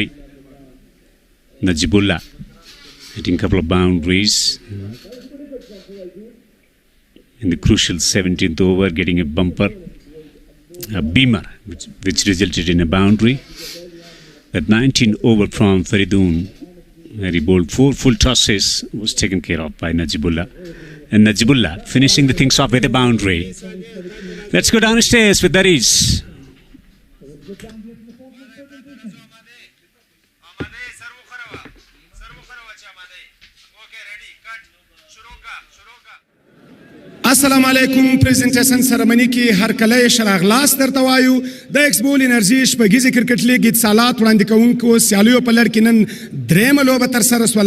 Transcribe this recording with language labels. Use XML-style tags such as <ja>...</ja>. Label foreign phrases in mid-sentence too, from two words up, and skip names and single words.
<en>Najibullah hitting a couple of boundaries in the crucial 17th over, getting a bumper, a beamer, which resulted in a boundary. That 19 over from Faridoon, where he bowled 4 full tosses, was taken care of by Najibullah. And Najibullah finishing the things off with a boundary. Let's go downstairs with Daris.</en> <ar>السلام علیکم.</ar> <en>presentation ceremony</en> <ps>کې هر کله شراغلاس درته وایو د ایکس بول انرژي شپږیزه کرکټ لیګ اتصالات وړاندې کوونکو سیالیو په لړ کې نن درېیمه لوبه ترسره شوله.</ps>